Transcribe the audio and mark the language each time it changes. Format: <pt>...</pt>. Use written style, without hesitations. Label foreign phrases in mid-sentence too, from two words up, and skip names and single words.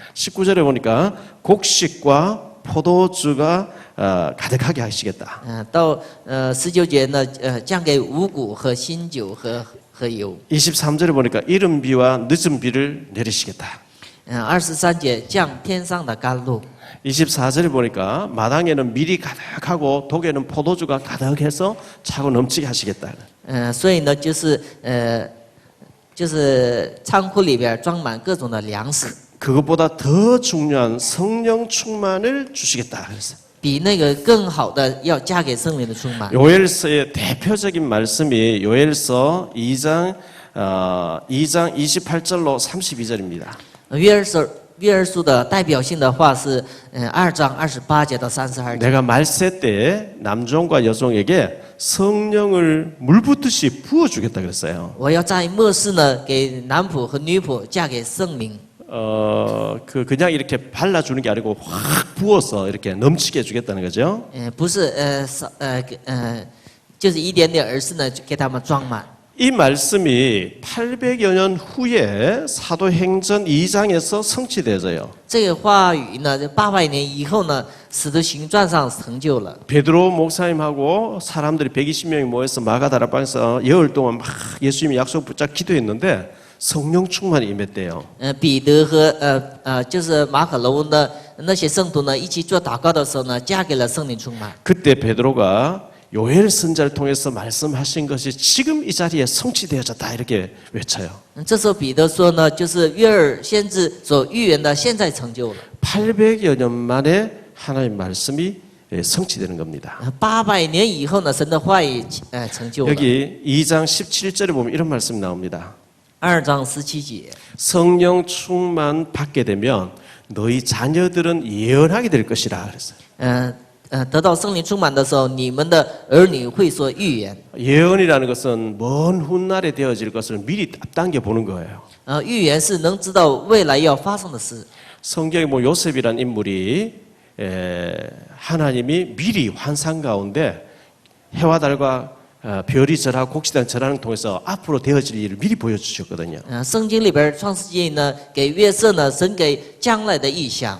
<ko>19절에 보니까 곡식과 포도주가 가득하게 하시겠다.</ko> <zh>到19节呢，降给五谷和新酒和油。</zh> <ko>23절에 보니까 이른 비와 늦은 비를 내리시겠다.</ko> <zh>23 节降天上的甘露。</zh> <ko>24절에 보니까 마당에는 밀이 가득하고 독에는 포도주가 가득해서 차고 넘치게 하시겠다.</ko> <zh>所以呢，就是仓库里边装满各种的粮食，</zh> <ko>그것보다 더 중요한 성령 충만을 주시겠다 그랬어요.</ko> <zh>比那个更好的要加给圣灵的充满。</zh> <ko>요엘서의 대표적인 말씀이 요엘서 2장 28절로 32절입니다.</ko> <zh>约珥书的代表性的话是2章28节到32节。</zh> <ko>내가 말세 때 남종과 여종에게 성령을 물붓듯이 부어주겠다 그랬어요.</ko> <zh>我要在末世呢，给男仆和女仆嫁给圣灵。</zh> <ko>그냥 이렇게 발라주는 게 아니고 확 부어서 이렇게 넘치게 해주겠다는 거죠.</ko> <zh>不是就是一点点，而是呢，给他们装满。</zh> <ko>이 말씀이 800여 년 후에 사도행전 2장에서 성취되어져요.</ko> <zh>这个话语呢，800年以后呢，使徒行传上成就了。</zh> <ko>베드로 목사님하고 사람들이 120명이 모여서 마가다락방에서 열흘 동안 막 예수님이 약속 붙잡 기도했는데 성령 충만이 임했대요.</ko> <zh>彼得和就是马可楼的那些圣徒呢，一起做祷告的时候呢，嫁给了圣灵充满。</zh> <ko>그때 베드로가 요엘 선자를 통해서 말씀하신 것이 지금 이 자리에 성취되어졌다 이렇게 외쳐요.</ko> <zh>这时候彼得说呢，就是约珥先知所预言的，现在成就了。</zh> <ko>800여 년 만에 하나님 말씀이 성취되는 겁니다.</ko> <zh>800 年以后呢，神的话语成就了。</zh> <ko>여기 2장 17절에 보면 이런 말씀이 나옵니다.</ko> <zh>2 章17节，</zh> <ko>성령 충만 받게 되면 너희 자녀들은 예언하게 될 것이라 그랬어요.</ko> <zh>得到圣灵充满的时候，你们的儿女会说预言。</zh> <ko>예언이라는 것은 먼 훗날에 되어질 것을 미리 앞당겨 보는 거예요.</ko> <zh>预言是能知道未来要发生的事。</zh> <ko>성경에 뭐 요셉이란 인물이 하나님이 미리 환상 가운데 해와 달과 별이 절하고 곡식단 절하는 통해서 앞으로 되어질 일을 미리 보여주셨거든요.</ko> <zh>圣经里边创世纪呢，给约瑟呢，神给将来的意象。</zh>